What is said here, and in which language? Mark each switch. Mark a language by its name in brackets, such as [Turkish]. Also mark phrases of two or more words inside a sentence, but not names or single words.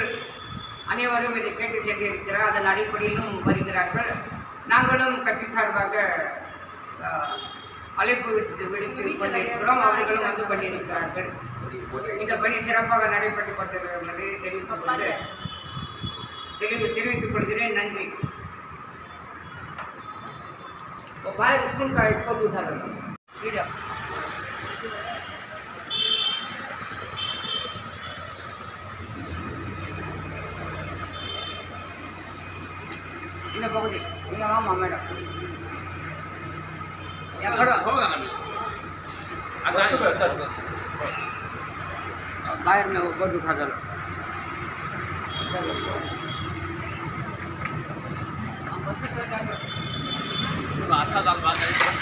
[Tamil] அனைவரும் இதை கேட்டு சென்றிருக்கிறார். அதன் அடிப்படையிலும் வருகிறார்கள். நாங்களும் கட்சி சார்பாக அழைப்பு விடுத்து கொண்டிருக்கிறோம். அவர்களும் வந்து கொண்டிருக்கிறார்கள். இந்த பணி சிறப்பாக நடைபெற்றுக் கொண்டிருக்கிறது தெரிவித்துக் கொள்கிறேன். நன்றி. [Hindi] बाहर स्कूल का एक फोटो उठा लो. [Tamil] இந்த பகுதி இங்க வாமா மேடம். [Hindi] எங்கடா होगा ना बाहर में वो फोटो उठा लो. हम बस से अच्छा दाल बात